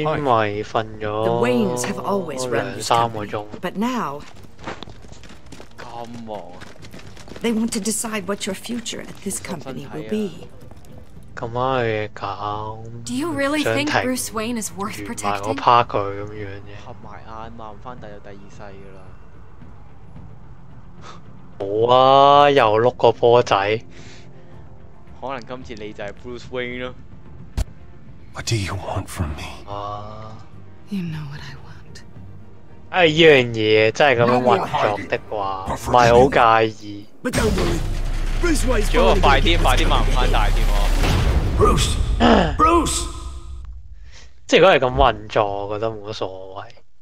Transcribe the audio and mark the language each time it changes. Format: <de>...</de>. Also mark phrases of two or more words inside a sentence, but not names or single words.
<en>pike. The Waynes have always run this company, but now they want to decide what your future at this company will be. Do you really think Bruce Wayne is worth protecting?</en> <yue>趴佢咁樣嘅。合埋眼望翻第二世㗎啦。冇啊，又碌個波仔。可能今次你就係 Bruce Wayne 咯。</yue> <en>What do you want from me? You know what I want.</en> <yue>依樣嘢真係咁樣運作的話，唔係好介意。最好快啲掹唔翻大添喎。 Bruce，即係如果係咁運作，我覺得冇乜所謂。</yue>